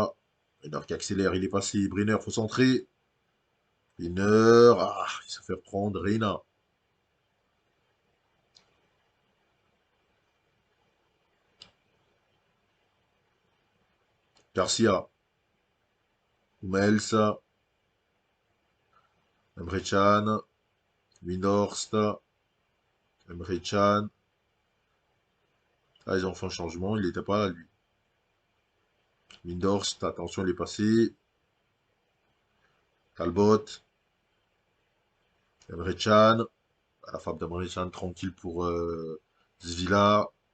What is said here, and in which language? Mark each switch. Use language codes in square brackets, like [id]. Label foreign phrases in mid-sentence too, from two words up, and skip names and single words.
[fr] Brenner qui accélère, il est passé. Brenner, faut centrer. Brenner. Ah, il se fait prendre. Reina. Garcia. Mels. Emre Can. Windhorst. Emre Can. Ah, ils ont fait un changement, il n'était pas là, lui. Windhorst, attention, il est passé. Talbot. Emre Can. La frappe d'Emre Can, tranquille pour Zvila.